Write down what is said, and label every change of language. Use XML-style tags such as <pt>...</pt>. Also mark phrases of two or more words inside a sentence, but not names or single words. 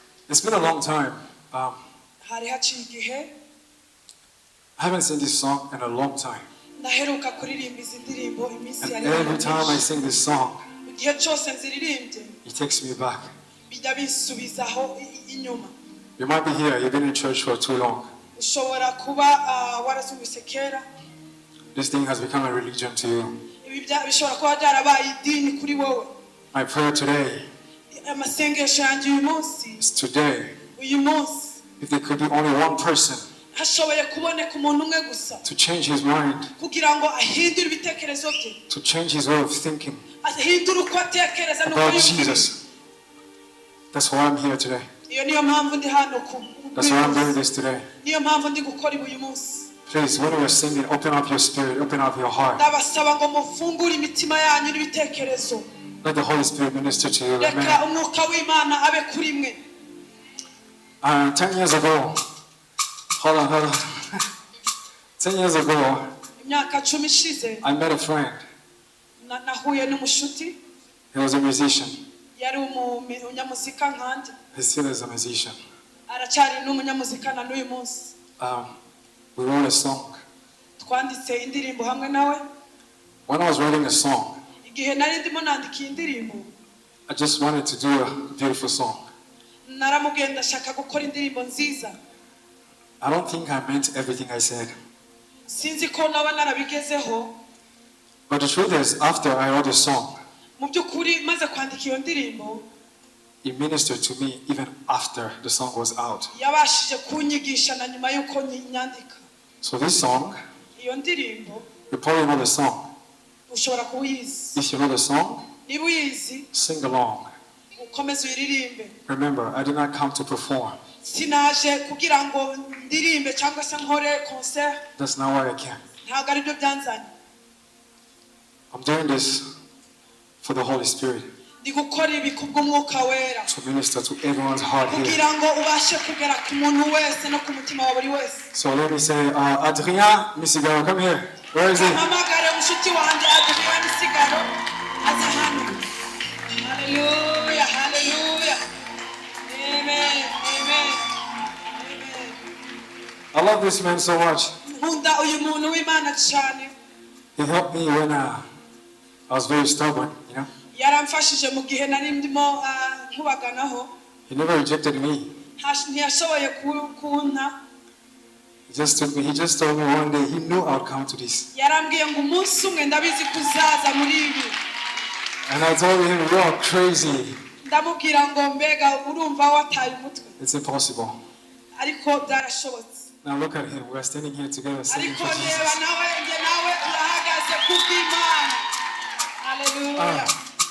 <en>It's been a long time.</en> <rw>hari haciye igihe</rw> <en>I haven't seen this song in a long time.</en> <rw>ndaheruka kuririmba izi ndirimbo iminsi</rw> <en>And</en> <rw>yari</rw> <en>every time I sing this song,</en> <rw>igihe cyose nziririmbye</rw> <en>it takes me back.</en> <rw>bijya binsubizaho inyuma.</rw> <en>You might be here, you've been in church for too long.</en> <rw>ushobora kuba warazumvise kera.</rw> <en>This thing has become a religion to you.</en> <rw>ibi bishobora kuba byarabaye idini kuri wowe.</rw> <en>My prayer today</en> <rw>amasengesho yanjye uyu munsi</rw> <en>is today,</en> <rw>uyu munsi</rw> <en>if there could be only one person</en> <rw>hashoboye kuboneka umuntu umwe gusa</rw> <en>to change his mind,</en> <rw>kugira ngo ahindure ibitekerezo bye,</rw> <en>to change his way of thinking</en> <rw>ahindure uko atekereza n'uko</rw> <en>about</en> <rw>yumva.</rw> <en>Jesus. That's why I'm here today.</en> <rw>iyo niyo mpamvu ndi hano</rw> <en>That's why I'm doing this today.</en> <rw>niyo mpamvu ndi gukora uyu munsi.</rw> <en>Please, when you are singing, open up your spirit, open up your heart.</en> <rw>ndabasaba ngo mufungure imitima yanyu n'ibitekerezo.</rw> <en>Let the Holy Spirit minister to you.</en> <rw>reka Amen. umwuka w'Imana abe kuri mwe.</rw> <en>10 years ago, hold on. 10 years ago,</en> <rw>imyaka 10 ishize</rw> <en>I met a friend.</en> <rw>nahuye n'umushuti.</rw> <en>He was a musician.</en> <rw>yari umunyamuzika nkandi.</rw> <en>He still is a musician.</en> <rw>aracyari n'umunyamuzika na n'uyu munsi.</rw> <en>We wrote a song.</en> <rw>twanditse indirimbo hamwe nawe.</rw> <en>When I was writing a song,</en> <rw>igihe nari ndimo nandika indirimbo,</rw> <en>I just wanted to do a beautiful song.</en> <rw>naramubwiye ndashaka gukora indirimbo nziza.</rw> <en>I don't think I meant everything I said.</en> <rw>sinzi ko naba narabigezeho.</rw> <en>But the truth is, after I wrote the song,</en> <rw>mu by'ukuri maze kwandika iyo ndirimbo,</rw> <en>it ministered to me even after the song was out.</en> <rw>yabashije kunyigisha na nyuma y'uko nyandika.</rw> <en>So this song,</en> <rw>iyo ndirimbo</rw> <en>you probably know the song.</en> <rw>ushobora kuyizi.</rw> <en>If you know the song,</en> <rw>niba uyizi</rw> <en>sing along.</en> <rw>ukomeze uyiririmbe.</rw> <en>Remember, I did not come to perform.</en> <rw>sinaje kugira ngo ndirimbe cyangwa se nkore concert.</rw> <en>That's not why I came.</en> <rw>ntabwo ari byo byanzanye.</rw> <en>I'm doing this for the Holy Spirit,</en> <rw>ndi gukora ibi kubw'umwuka wera</rw> <en>to minister to everyone's heart here.</en> <rw>kugira ngo ubashe kugera ku muntu wese no ku mutima wa buri wese.</rw> <en>So let me say, Adrien Misigaro, come here. Where is he?</en> <rw>mpamagare umushuti wanjye Adrien Misigaro aza hano.</rw> <en>Hallelujah, hallelujah. Amen, amen, amen. I love this man so much.</en> <rw>nkunda uyu muntu w'Imana cyane.</rw> <en>He helped me when I was very stubborn, you know.</en> <rw>yaramfashije mu gihe nari ndimo nkubaganaho.</rw> <en>He never rejected me.</en> <rw>ntiyashoboye kunta.</rw> <en>He just told me one day he knew I would come to this.</en> <rw>yarambwiye ngo umunsi umwe ndabizi kuzaza muri ibi.</rw> <en>And I told him, you are crazy.</en> <rw>ndamubwira ngo mbega urumva wataye umutwe.</rw> <en>It's impossible.</en> <rw>ariko byarashobotse.</rw> <en>Now look at him. We are standing here together singing</en> <rw>ariko</rw> <en>for</en> <rw>reba</rw> <en>Jesus.</en> <rw>nawe turahagaze kubw'Imana.</rw> <en>Hallelujah.</en>